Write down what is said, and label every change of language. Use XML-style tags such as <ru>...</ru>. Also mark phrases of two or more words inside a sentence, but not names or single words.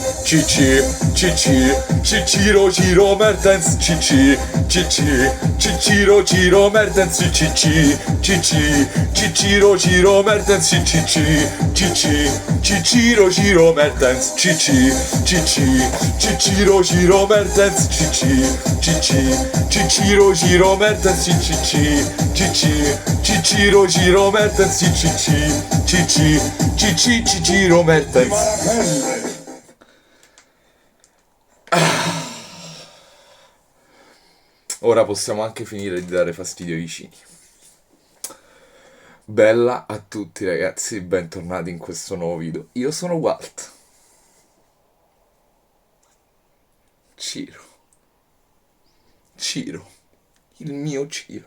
<it>Cicci, Ciro Mertens, Ciro Mertens, Ciro Mertens, Ciro Mertens, Ciro Mertens, Ciro Mertens, Ciro Mertens, Ciro Mertens. Ora possiamo anche finire di dare fastidio ai vicini. Bella a tutti ragazzi, bentornati in questo nuovo video. Io sono Walt. Ciro, il mio Ciro.</it>